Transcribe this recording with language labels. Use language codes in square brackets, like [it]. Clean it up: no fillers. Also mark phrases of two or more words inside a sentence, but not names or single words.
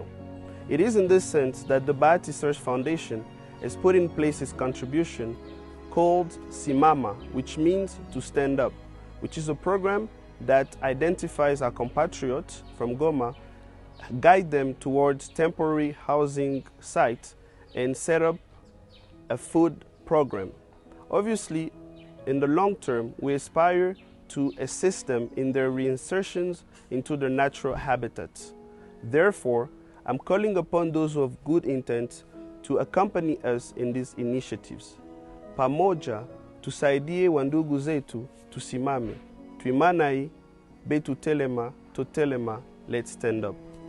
[en] It is in this sense that the Bahati Search Foundation has put in place its contribution called Simama, which means to stand up, which is a program that identifies our compatriots from Goma, guide them towards temporary housing sites, and set up a food program. Obviously, in the long term, we aspire to assist them in their reinsertions into their natural habitats. Therefore, I'm calling upon those who have good intent to accompany us in these initiatives. [sw] Pamoja, tusaidie wandugu zetu, tusimame. Tuimanai, [ln] betu telema, totelema, [en] let's stand up.